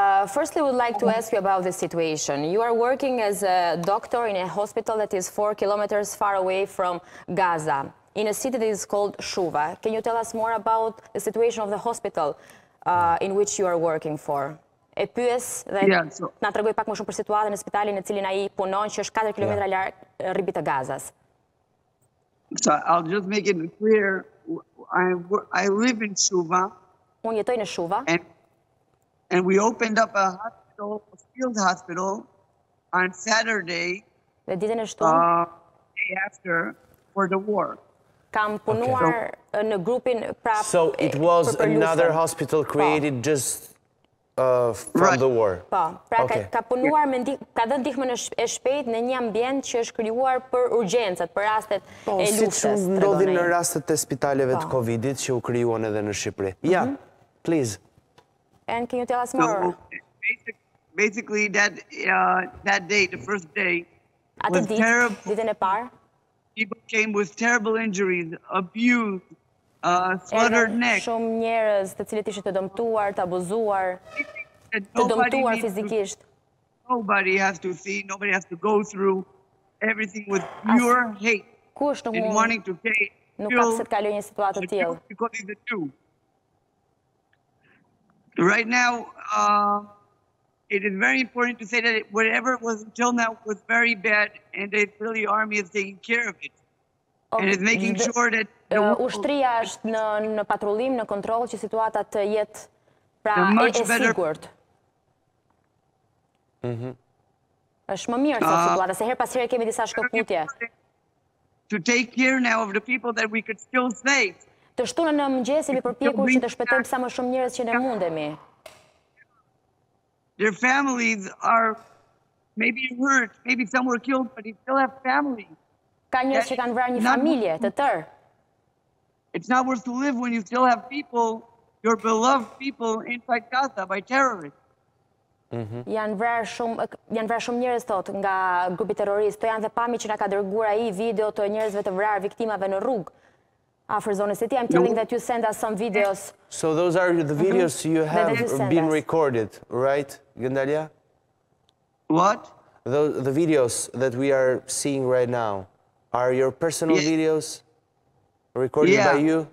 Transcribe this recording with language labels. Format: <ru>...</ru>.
<en>Firstly, I would like to ask you about the situation. You are working as a doctor in a hospital that is 4 kilometers far away from Gaza, in a city that is called Shuva. Can you tell us more about the situation of the hospital in which you are working for?</en> <sq>E pyes dhe na tregoj pak më shumë për situatën e spitalit në cilin ai punon, që është 4 kilometra larg rribit të Gazas.</sq> <en>So I'll just make it clear. I live in Shuva.</en> <sq>Unë jetoj në Shuva.</sq> <en>And we opened up a hospital, a field hospital, on Saturday,</en> <sq>Dhe ditën e shtunë,</sq> <en>day after, for the war.</en> <sq>Kam punuar në grupin prapë.</sq> <en>So it was another hospital created just from the war.</en> <sq>Po, pra ka punuar ka dhënë ndihmën e shpejt në një ambient që është krijuar për urgjencat, për rastet e luftës. Po, siç ndodhin në rastet e spitaleve të Covidit që u krijuan edhe në Shqipëri.</sq> <en>Yeah, please. And can you tell us more? So, basically, that day, the first day, was terrible.</en> <sq>Ditën e parë.</sq> <en>People came with terrible injuries, abused, slaughtered neck.</en> <sq>Shumë njerëz të cilët ishin të dëmtuar, të abuzuar, të dëmtuar fizikisht.</sq> <en>Nobody has to see, nobody has to go through everything with pure hate.</en> <sq>Kush nuk</sq> <en>and wanting to take</en> <sq>nuk ka pse të kalojë një situatë të tillë.</sq> <en>Because he's a Jew. Right now, it is very important to say that whatever it was until now was very bad, and the Israeli army is taking care of it. And is making sure that</en> <sq>ushtria është në patrullim, në kontroll, që situata të jetë pra e sigurt. Është më mirë sa situata, se her pas here kemi disa shkëputje.</sq> <en>To take care now of the people that we could still save.</en> <sq>Të shtunën në mëngjes jemi përpjekur që të shpëtojmë sa më shumë njerëz që ne mundemi.</sq> <en>Their families are maybe hurt, maybe some were killed, but they still have families.</en> <sq>Ka njerëz që kanë vrarë një familje të tërë.</sq> <en>It's not worth to live when you still have people, your beloved people, inside Gaza by terrorists.</en> <sq>Janë vrarë shumë njerëz tot nga grupi terrorist. To janë dhe pamje që na ka dërguar ai video të njerëzve të vrarë, viktimave në rrugë.</sq> <en>After Zone City, I'm telling that you send us some videos. So those are the videos you have been recorded, right, Gedalia? What? The videos that we are seeing right now are your personal videos recorded by you?</en>